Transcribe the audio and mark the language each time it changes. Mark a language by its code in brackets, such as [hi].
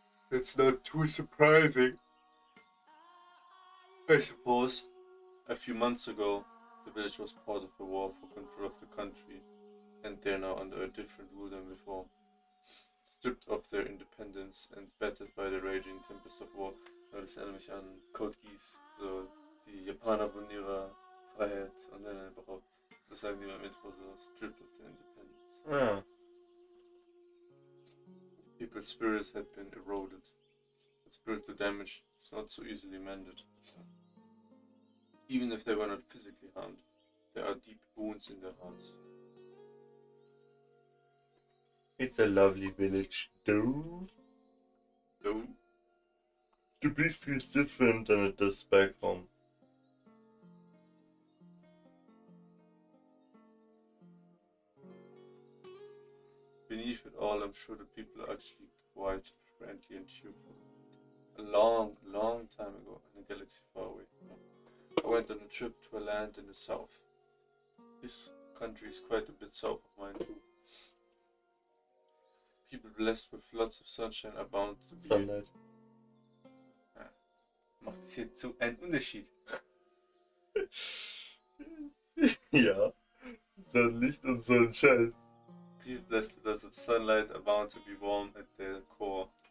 [en] It's not too surprising, I suppose. A few months ago, the village was part of a war for control of the country, and they're now under a different rule than before. Stripped of their independence and battered by the raging tempest of war. [de] Ja, das erinnert mich an Code Geass. So, die Japaner wollen ihre Freiheit und dann beraubt. Das sagen die beim Intro so, [en] stripped of their independence. Ah, People's spirits had been eroded. The spiritual damage is not so easily mended. Even if they were not physically harmed, there are deep wounds in their hearts. it's a lovely village, though. Though, The breeze feels different than it does back home. beneath it all, I'm sure the people are actually quite friendly and cheerful. A long, long time ago, in a galaxy far away, I went on a trip to a land in the south. This country is quite a bit south of mine too. People blessed with lots of sunshine are bound to be. Sunlight. [de] Macht das jetzt so einen Unterschied? Ja, Sonnenlicht und Sonnenschein. [en] People blessed with lots of sunlight are bound to be warm at their core.